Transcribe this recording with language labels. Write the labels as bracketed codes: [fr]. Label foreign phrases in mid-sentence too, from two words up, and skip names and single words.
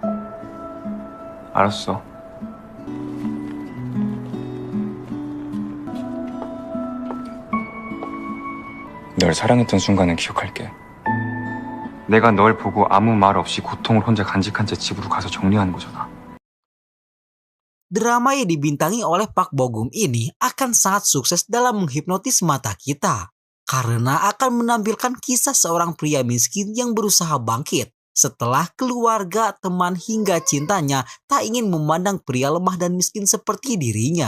[ko] 알았어. 널 사랑했던 순간을 기억할게. 내가 널 보고 아무 말 없이 고통을 혼자 간직한 채 집으로 가서 정리하는 거잖아. [id] Drama yang dibintangi oleh Park Bo Gum ini akan sangat sukses dalam menghipnotis mata kita karena akan menampilkan kisah seorang pria miskin yang berusaha bangkit setelah keluarga, teman hingga cintanya tak ingin memandang pria lemah dan miskin seperti dirinya.